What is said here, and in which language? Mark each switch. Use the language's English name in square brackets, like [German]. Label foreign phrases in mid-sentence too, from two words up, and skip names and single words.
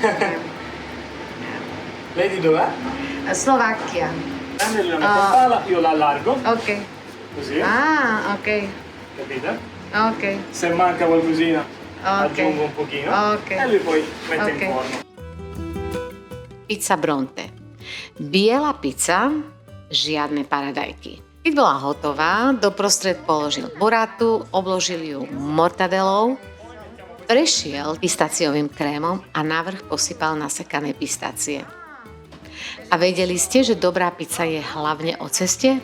[Italian] Lei di dov'è? Slovacchia. Prendi una pala, io la allargo, Ok. così, Ah, ok. capite? Ok. Se manca qualcosina, Ok. aggiungo un pochino Ok. e lui poi mette Ok. in forno. Pizza Bronte. [Slovak] Biela pizza, žiadne paradajky. Keď bola hotová, doprostred položil burratu, obložil ju mortadelou, prešiel pistáciovým krémom a navrch posypal nasekané pistácie. A vedeli ste, že dobrá pizza je hlavne o ceste?